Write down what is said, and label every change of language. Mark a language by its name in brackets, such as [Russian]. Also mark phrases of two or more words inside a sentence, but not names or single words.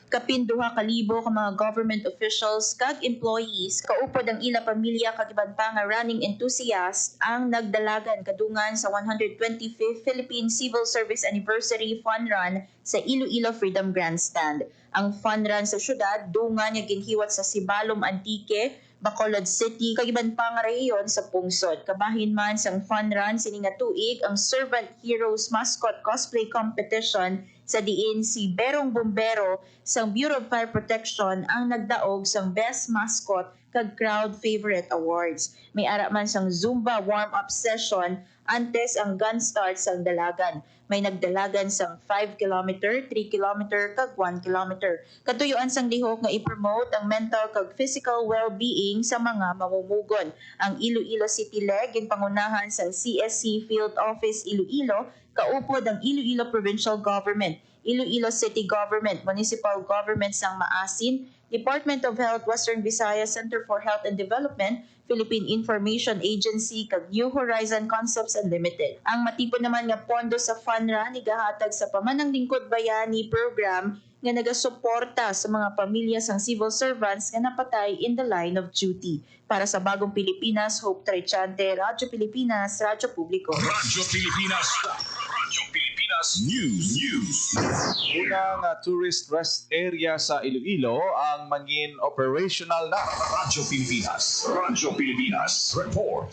[Hiligaynon] Kapin 2,000 ka mga [English] government officials [Hiligaynon] kag employees kaupod ang ila pamilya kag iban pa nga [English] running enthusiasts [Hiligaynon] ang nagdalagan kadungan sa 125th Philippine Civil Service Anniversary Fun Run sa Iloilo Freedom Grandstand. Ang fun run sa syudad dungan nga ginhiwat sa Sibalom Antique, Bacolod City kag iban pa nga rehiyon sa Pungsod. Kabahin man sang fun run sini nga tuig ang Servant Heroes Mascot Cosplay Competition sa diin si Berong Bombero sang Bureau of Fire Protection ang nagdaog sang Best Mascot kag Crowd Favorite Awards. May ara man sang Zumba [English] warm-up session [Hiligaynon] antes ang [English] gun start [Hiligaynon] sang dalagan. May nagdalagan sang 5 km, 3 km kag 1 km. Katuyuan sang lihok nga i-promote ang mental kag [English] physical well-being [Hiligaynon] sa mga mamumugon. Ang Iloilo City Leg ginpangunahan sang CSC Field Office Iloilo kaupod ang Iloilo Provincial Government, Iloilo City Government, Municipal Government sang Maasin, Department of Health Western Visayas Center for Health and Development, Philippine Information Agency kag New Horizon Concepts Unlimited. Ang matipon naman nga pondo sa Fun Run igahatag sa Pamanang Lingkod Bayani program nga nagasuporta sa mga pamilya sang [English] civil servants [Hiligaynon] nga napatay [English] in the line of duty. [Hiligaynon] Para sa Bagong Pilipinas, Hope Torrichante, Radyo Pilipinas, Radyo Publiko. Radyo Pilipinas News. Unang [English] tourist rest area [Hiligaynon] sa Iloilo ang mangin operational na. Radyo Pilipinas Report.